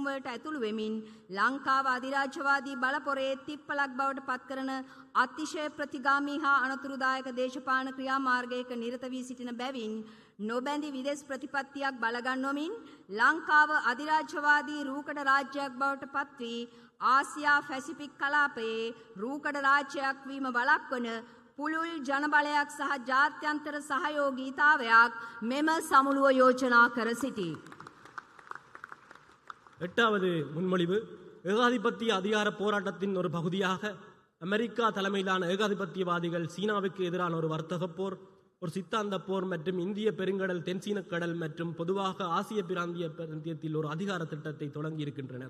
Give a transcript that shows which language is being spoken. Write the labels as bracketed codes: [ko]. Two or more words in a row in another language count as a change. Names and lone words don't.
[si] වලට ඇතුළු වෙමින් ලංකාව අධිරාජ්‍යවාදී බලපොරේ තිප්පලක් බවට පත්කරන අතිශය ප්‍රතිගාමී හා අනතුරුදායක දේශපාලන ක්‍රියාමාර්ගයක නිරත වී සිටින බැවින් නොබැඳි විදේශ ප්‍රතිපත්තියක් බලගන්වමින් ලංකාව අධිරාජ්‍යවාදී රූකඩ රාජ්‍යයක් බවට පත් වී ආසියා පැසිෆික් කලාපයේ රූකඩ රාජ්‍යයක් වීම වළක්වන පුළුල් ජනබලයක් සහ ජාත්‍යන්තර සහයෝගීතාවයක් මෙම සමුළුව யோஜනා කර සිටී. [ta] எட்டாவது முன்மொழிவு ஏகாதிபத்திய அதிகார போராட்டத்தின் ஒரு பகுதியாக அமெரிக்கா தலைமையிலான ஏகாதிபத்தியவாதிகள் சீனாவுக்கு எதிரான ஒரு வர்த்தக போர், ஒரு சித்தாந்த போர் மற்றும் இந்திய பெருங்கடல், தென்சீனக்கடல் மற்றும் பொதுவாக ஆசிய பிராந்தியத்தில் ஒரு அதிகார திட்டத்தை தொடங்கி இருக்கின்றனர்.